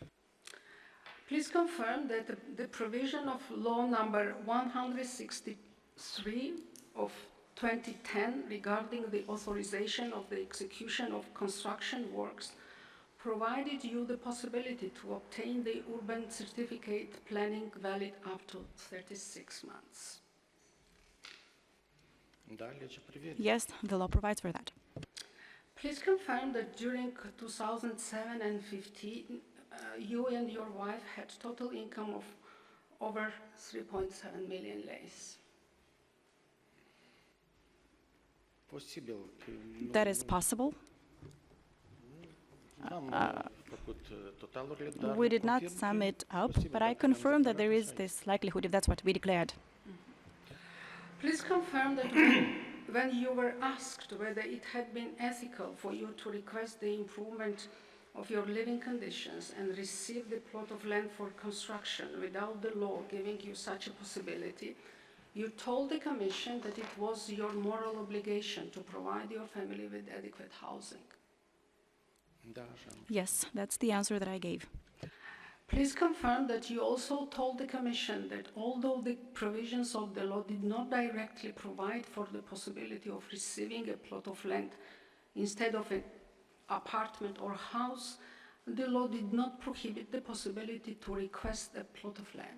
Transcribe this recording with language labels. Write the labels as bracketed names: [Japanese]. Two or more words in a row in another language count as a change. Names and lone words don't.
[English] Please confirm that the provision of law number 163 of 2010 regarding the authorization of the execution of construction works provided you the possibility to obtain the urban certificate planning valid up to 36 months. [Romanian] Da, legea prevede. [English] Yes, the law provides for that. Please confirm that during 2007 and 2015, you and your wife had total income of over 3.7 million leis. [Romanian] Posibil. Că nu- [English] That is possible. [Romanian] N-am făcut totalurile, dar [English] We did not [Romanian] confirm că [English] sum [Romanian] e [English] it up, [Romanian] posibil, [English] but [Romanian] dacă [English] I [Romanian] ne-am [English] confirm that [Romanian] declarat [English] there is [Romanian] așa e. [English] this likelihood if that's what we declared. Please confirm that when you were asked whether it had been ethical for you to request the improvement of your living conditions and receive the plot of land for construction without the law giving you such a possibility, You told the Commission that it was your moral obligation to provide your family with adequate housing. [Romanian] Da, așa. [English] Yes, that's the answer that I gave. Please confirm that you also told the Commission that although the provisions of the law did not directly provide for the possibility of receiving a plot of land instead of an apartment or house, the law did not prohibit the possibility to request a plot of land.